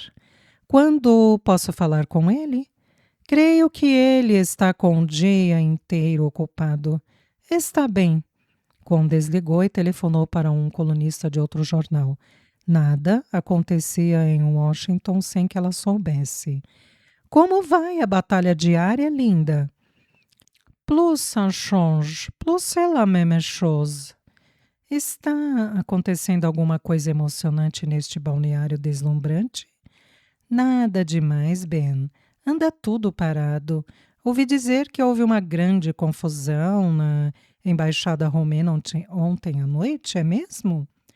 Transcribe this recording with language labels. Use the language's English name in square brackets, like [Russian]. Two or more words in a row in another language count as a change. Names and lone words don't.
[Portuguese] Quando posso falar com ele? Creio que ele está com o dia inteiro ocupado. Está bem. Cohn desligou e telefonou para um colunista de outro jornal. Nada acontecia em Washington sem que ela soubesse. Como vai a batalha diária, linda? [French] Plus ça change, plus c'est la même chose. [Portuguese] Está acontecendo alguma coisa emocionante neste balneário deslumbrante? Nada demais, Ben. Anda tudo parado. Ouvi dizer que houve uma grande confusão na embaixada romena ontem à noite, é mesmo?